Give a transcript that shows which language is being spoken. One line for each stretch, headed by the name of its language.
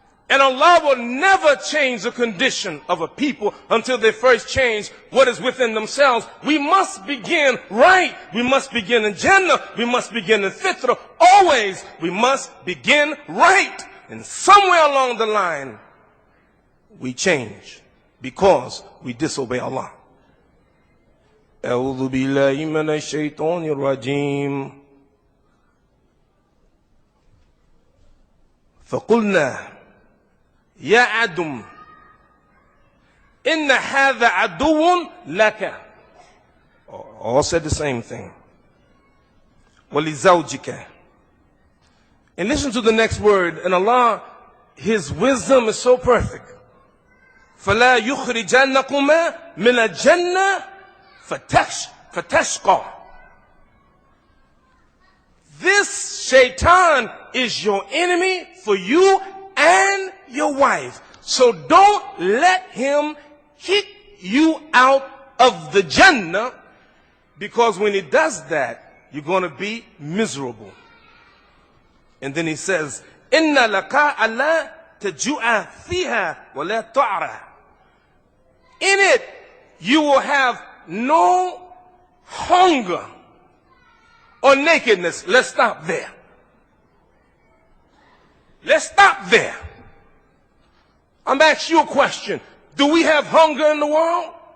English: And Allah will never change the condition of a people until they first change what is within themselves. We must begin right. We must begin in Jannah. We must begin in Fitra. Always, we must begin right. And somewhere along the line, we change because we disobey Allah.
Arabic: أعوذ بالله من الشيطان الرجيم فقلنا يا آدم إن هذا عدو لك.
English: All said the same thing. وَلِزَوْجِكَ. And listen to the next word. And Allah, His wisdom is so perfect.
Arabic: فَلَا يُخْرِجَنَّكُمَا مِنَ الْجَنَّةِ فَتَشْقَى.
English: This shaitan is your enemy for you and your wife. So don't let him kick you out of the Jannah, because when he does that, you're going to be miserable.
Arabic: And then he says, إِنَّ لَكَ أَلَّا تَجُوعَ فِيهَا وَلَا تَعْرَى.
English: In it, you will have no hunger or nakedness. Let's stop there. Let's stop there. I'm asking you a question. Do we have hunger in the world?